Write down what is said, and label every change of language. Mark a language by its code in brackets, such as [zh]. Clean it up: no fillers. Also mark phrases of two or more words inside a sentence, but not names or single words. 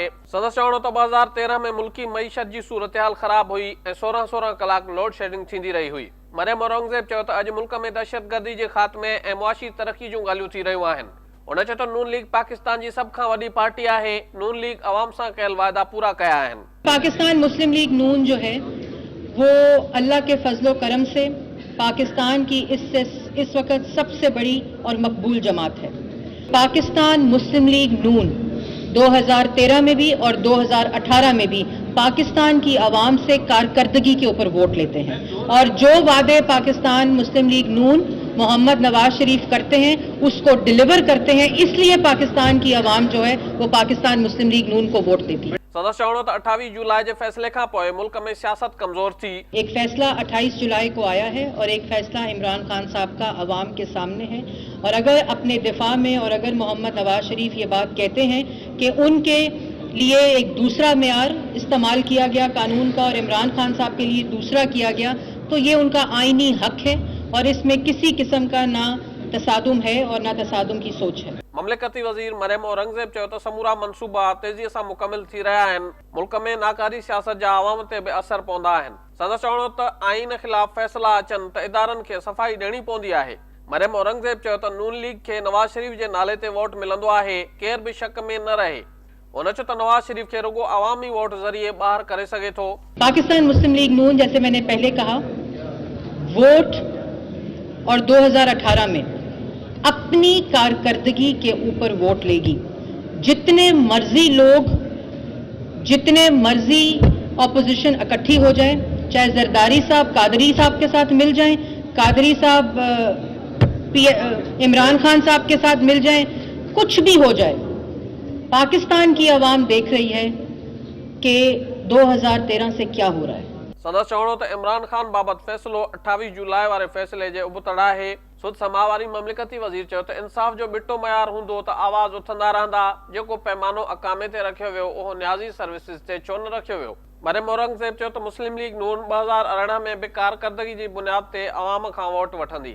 [sd] संदसि चवणो त 2013 में मुल्की मईशत जी सूरतहाल ख़राब हुई ऐं 16 कलाक लोड शेडिंग थींदी रही हुई। मरियम औरंगज़ेब चयो त अॼु मुल्क में दहशतगर्दी जे ख़ात्मे ऐं मुआशी तरक़ी जूं ॻाल्हियूं थी रहियूं आहिनि। उन चयो त नून लीग पाकिस्तान जी सभ खां वॾी पार्टी आहे। नून लीग अवाम सां कयल वाइदा पूरा कया आहिनि। [ur] پاکستان مسلم لیگ نون جو ہے وہ اللہ کے فضل و کرم سے پاکستان کی اس وقت سب سے بڑی اور مقبول جماعت ہے. پاکستان مسلم لیگ نون 2013 میں بھی اور 2018 میں بھی پاکستان کی عوام سے کارکردگی کے اوپر ووٹ لیتے ہیں اور جو وعدے پاکستان مسلم لیگ نون محمد نواز شریف کرتے ہیں اس کو ڈیلیور کرتے ہیں. اس لیے پاکستان کی عوام جو ہے وہ پاکستان مسلم لیگ نون کو ووٹ دیتی ہے. [sd] सदस्य चवणो त 28 जुलाई के फैसले का पोइ मुल्क में सियासत कमजोर थी। [ur] ایک فیصلہ 28 جولائی کو آیا ہے اور ایک فیصلہ عمران خان صاحب کا عوام کے سامنے ہے اور اگر اپنے دفاع میں اور اگر محمد نواز شریف یہ بات کہتے ہیں کہ ان کے لیے ایک دوسرا معیار استعمال کیا گیا قانون کا اور عمران خان صاحب کے لیے دوسرا کیا گیا، تو یہ ان کا آئینی حق ہے اور اس میں کسی قسم کا نہ تصادم ہے اور نہ تصادم کی سوچ ہے. [sd] ममलिकती वज़ीर मरियम औरंगज़ेब चयो त समूरा मनसूबा तेज़ीअ सां मुकमिल थी रहिया आहिनि। मुल्क में नाकारी सियासत जा अवाम ते बि असर पवंदा आहिनि। संदसि चवणो त आइन ख़िलाफ़ फ़ैसिला अचनि त इदारनि खे सफ़ाई ॾियणी पवंदी आहे। मरियम औरंगज़ेब चयो त नून लीग खे नवाज शरीफ जे नाले ते वोट मिलंदो आहे, केर बि शक में न रहे। उन चयो त नवाज शरीफ खे रुगो अवामी वोट ज़रिए ॿाहिरि करे सघे थो। [ur] پاکستان مسلم لیگ نون، جیسے میں نے پہلے کہا، ووٹ اور 2018 میں اپنی کارکردگی کے اوپر ووٹ لے گی. جتنے مرضی لوگ، جتنے مرضی اپوزیشن اکٹھی ہو جائے، چاہے زرداری صاحب قادری صاحب کے ساتھ مل جائیں، قادری صاحب عمران خان صاحب کے ساتھ مل جائیں، کچھ بھی ہو جائے، پاکستان کی عوام دیکھ رہی ہے کہ 2013 سے کیا ہو رہا ہے. [sd] सदस्य चवणो त इमरान खान बाबत फैसलो 28 जुलाई वारे फैसले जे उबतड़ा आहे। सुद समावारी ममलिकती वज़ीर चयो त इंसाफ जो बिटो मयार हूंदो त आवाज़ उथंदा रहंदा। जेको पैमानो अकामे ते रखियो वियो उहो न्याज़ी सर्विसिस ते छो न रखियो वियो। मरियम औरंगज़ेब चयो त मुस्लिम लीग नून 2018 में बि कारकर्दगी जी बुनियाद ते अवाम खां वोट वठंदी।